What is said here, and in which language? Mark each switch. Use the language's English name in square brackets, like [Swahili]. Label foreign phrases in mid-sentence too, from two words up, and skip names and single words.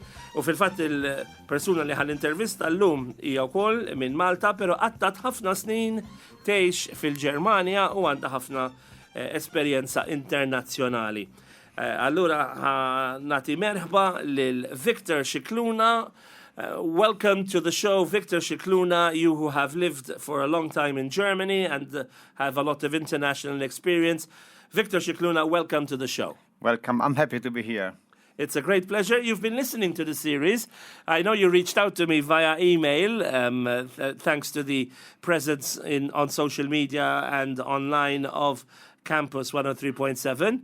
[Maltese] U fil-fatt il-persuna li ħall-intervista llum hija wkoll minn Malta, però qattat ħafna snin tgħix fil-Ġermanja u għandha ħafna esperjenza internazzjonali. Allura nati merħba lil Victor Scicluna. [English] Welcome to the show, Victor Scicluna, you who have lived for a long time in Germany and have a lot of international experience. Victor Scicluna, welcome to the show. Welcome. I'm happy to be here. It's a great pleasure. You've been listening to the series. I know you reached out to me via email, thanks to the presence on social media and online of Campus 103.7.